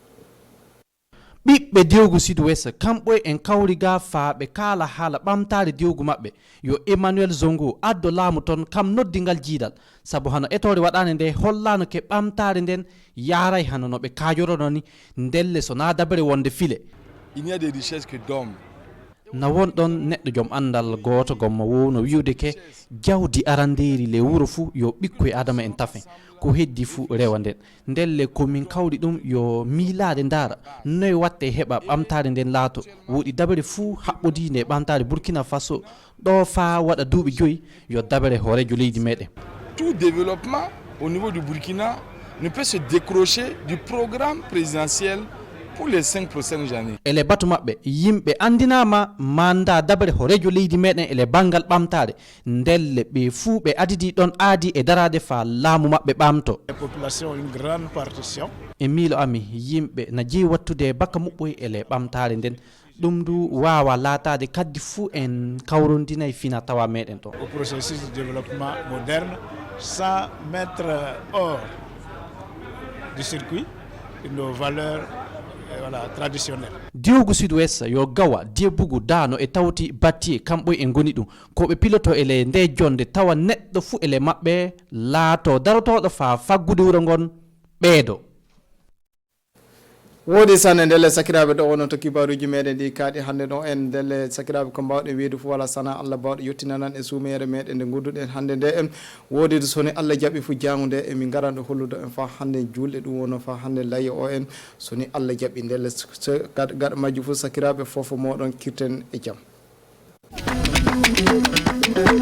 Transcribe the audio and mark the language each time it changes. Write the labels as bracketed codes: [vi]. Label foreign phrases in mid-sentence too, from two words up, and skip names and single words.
[ff] ɓiɓɓe dewgu sud-ouest kamɓe en kawri ga fa ɓe kala haala ɓamtare dewgu maɓɓe yo Emmanuel Zongo addo laamu toon kam noddigal jiidal sabu hano etore waɗane nde hollano ke ɓamtare nden yaray hano no ɓe kajorono ni ndelle so na dabere wonde file [fr] il n'y a des richesses que d'hommes [ff] na wonɗon neɗɗo joom andal goto gommo wowno wiwde ke jawdi aranderi le wuro fu yo ɓikkoye adama en tafe ko heddi fu rewa nden ndelle komin kawri ɗum yo miilade dara noye watte heɓa ɓamtare nden laato woɗi dabere fu haɓɓodi nde ɓamtare Burkina Faso ɗo fa waɗa duuɓi 5 yo dabere hoorejo leydi meɗen [fr] tout développement au niveau du Burkina ne peut se décrocher du programme présidentiel pour les 5 prochaines années. [ff] ele batu mabɓe yimɓe andinama manda dabere horejo leydi meɗen ele bangal ɓamtare ndelle ɓe fuu ɓe adidi ɗon aadi e darade fa laamu mabɓe ɓamto [fr] la population une grande partition [ff] e miilo ami yimɓe na jeeyi wattude bakka muɓɓoy ele ɓamtare nden ɗum du wawa laatade kaddi fuu en kawrondinayi fina tawa meɗen to [fr] au processus de développement moderne sans mettre hors du circuit nos valeurs voilà traditionnel [ff] diwgu sud-ouest yo gawa debbugu dano e tawti batti kamɓoy e goni ɗum ko ɓe piloto ele nde jonde tawa neɗɗo fu ele maɓɓe laato darotoɗo fa faggude wuro ngon ɓeedo wodi sanne ndelle sakiraɓe ɗo wonon to kibaruji meɗen ɗi kaaɗi hande ɗo en ndelle sakiraɓe ko mbawɗen wiide fo wala sana Allah bawɗo yettinanan e suumere meɗen nde gudduɗen hande nde en wodi soni Allah jaaɓi fu jangu nde emin garanɗo hollude en fa hande julɗe ɗum wono fa hande layye o en soni Allah jaaɓi ndelle gaɗa majju fu sakiraɓe fofo moɗon kirten e jaam